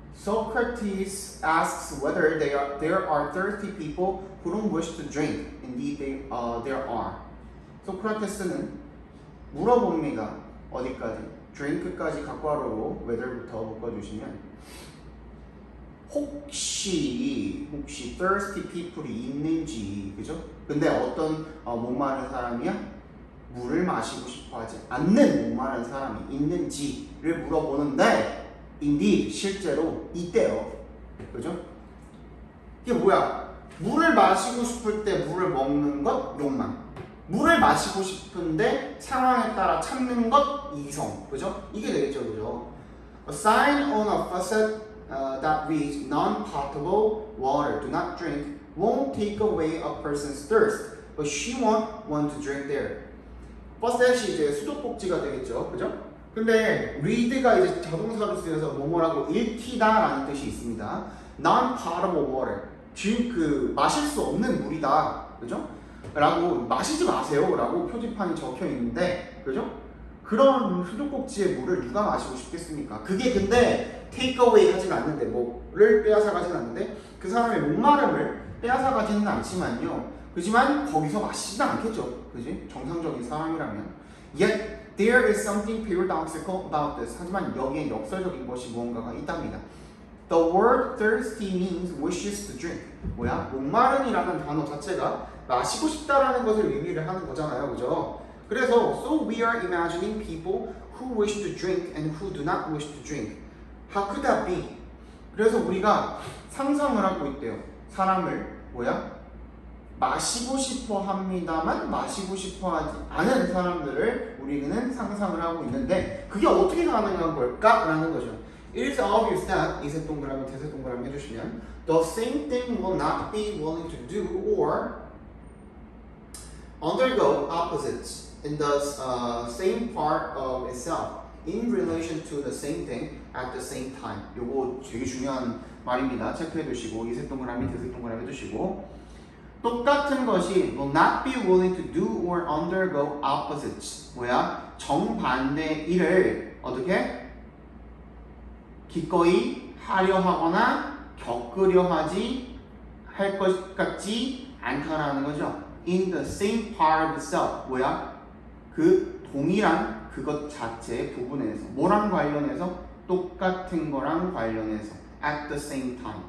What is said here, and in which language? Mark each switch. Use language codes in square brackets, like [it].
[en] Socrates asks whether there are thirsty people who don't wish to drink. Indeed, there are. [ko] 소크라테스는 물어봅니다. 어디까지? drink까지 각괄호로 whether부터 묶어주시면 혹시 thirsty people이 있는지, 그죠? 근데 어떤 목마른 사람이야? 물을 마시고 싶어하지 않는 목마른 사람이 있는지를 물어보는데 indeed 실제로 있대요. 그죠? 이게 뭐야? 물을 마시고 싶을 때 물을 먹는 것 욕망. 물을 마시고 싶은데 상황에 따라 참는 것 이성. 그죠? 이게 되겠죠. 그죠? [en] A sign on a faucet that reads non-potable water, do not drink, won't take away a person's thirst, but she won't want to drink there. [ko] faucet이 이제 수도꼭지가 되겠죠, 그죠? 근데 read가 이제 자동사로 쓰여서 뭐뭐라고 읽히다라는 뜻이 있습니다. [en] non-potable water, [ko] 즉 그 마실 수 없는 물이다, 그죠? 라고 마시지 마세요, 라고 표지판이 적혀 있는데, 그죠? 그런 수도꼭지의 물을 누가 마시고 싶겠습니까? 그게 근데 테이크어웨이 하진 않는데 뭐를 빼앗아 가진 않는데 그 사람의 목마름을 빼앗아 가지는 않지만요. 그지만 거기서 마시지는 않겠죠. 그지? 정상적인 사람이라면. [en] Yet there is something paradoxical about this. [ko] 하지만 여기에 역설적인 것이 무언가가 있답니다. [en] The word thirsty means wishes to drink. [ko] 뭐야? 목마름이라는 단어 자체가 마시고 싶다라는 것을 의미를 하는 거잖아요. 그죠? 그래서 [en] so we are imagining people who wish to drink and who do not wish to drink. How could that be? [ko] 그래서 우리가 상상을 하고 있대요. 사람을 뭐야? 마시고 싶어 합니다만 마시고 싶어 하지 않은 사람들을 우리는 상상을 하고 있는데 그게 어떻게 가능한 걸까? 라는 거죠. [en] It is obvious that [ko] 이세 동그라미 대세 동그라미 해주시면 [en] the same thing will not be willing to do or undergo opposites in the same part of itself in relation to the same thing at the same time. [ko] 요거 되게 중요한 말입니다. 체크해 두시고 이색 동그라미, 대색 동그라미 해두시고 똑같은 것이 [en] will not be willing to do or undergo opposites. [ko] 뭐야? 정반대 일을 어떻게? 기꺼이 하려 하거나 겪으려 하지 할 것 같지 않다라는 거죠. [en] In the same part of self. [ko] 뭐야? 그 동일한 그것 자체의 부분에서 뭐랑 관련해서? 똑같은 거랑 관련해서 [en] at the same time.